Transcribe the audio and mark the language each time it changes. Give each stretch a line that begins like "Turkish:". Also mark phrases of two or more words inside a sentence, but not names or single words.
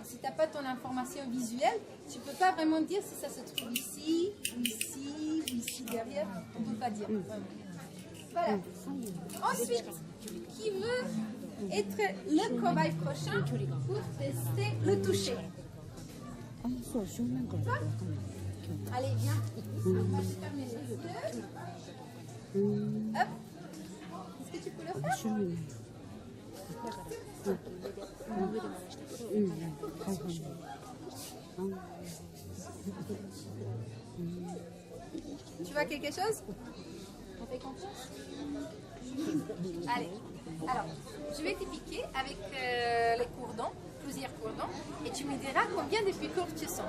French: Si tu n'as pas ton information visuelle, tu ne peux pas vraiment dire si ça se trouve ici, ou ici, ou ici derrière. On ne peut pas dire. Voilà. Ensuite, qui veut être le cobaye prochain pour tester le toucher?
Japanese: あ、そう正面からだと分かんない
French: Allez, viens. On va se fermer les yeux. Hop. Est-ce que tu peux le faire?
Japanese: 面白いねはいはい
French: Tu vois quelque chose? On fait confiance? Allez. Alors, je vais te piquer avec les cure-dents, plusieurs cure-dents, et tu me diras combien de piqûres tu sens.